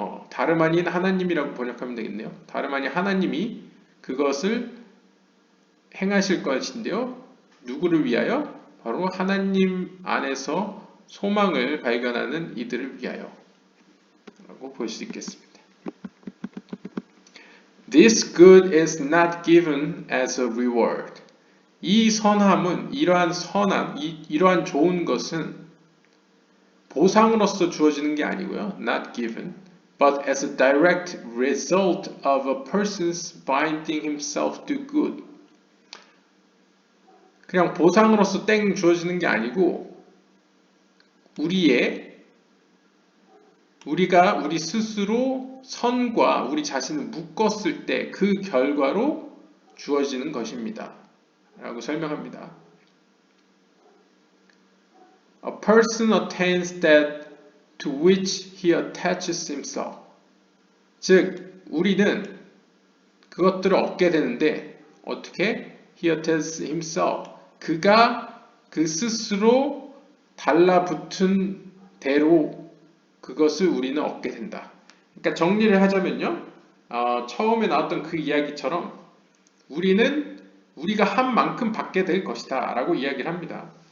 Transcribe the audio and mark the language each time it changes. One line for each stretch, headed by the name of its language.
Korean: 다름 아닌 하나님이라고 번역하면 되겠네요. 다름 아닌 하나님이 그것을 행하실 것인데요. 누구를 위하여? 바로 하나님 안에서 소망을 발견하는 이들을 위하여 라고 볼 수 있겠습니다.
English: This good is not given as a reward.
Korean: 이 선함은 이러한 선함, 이러한 좋은 것은 보상으로서 주어지는 게 아니고요.
English: Not given, but as a direct result of a person's binding himself to good.
Korean: 그냥 보상으로서 땡 주어지는 게 아니고 우리가 우리 스스로 선과 우리 자신을 묶었을 때 그 결과로 주어지는 것입니다. 라고 설명합니다.
English: A person attains that to which he attaches himself.
Korean: 즉, 우리는 그것들을 얻게 되는데 어떻게?
English: He attaches himself.
Korean: 그가 그 스스로 달라붙은 대로 그것을 우리는 얻게 된다. 그러니까 정리를 하자면요. 처음에 나왔던 그 이야기처럼 우리는 우리가 한 만큼 받게 될 것이다 라고 이야기를 합니다.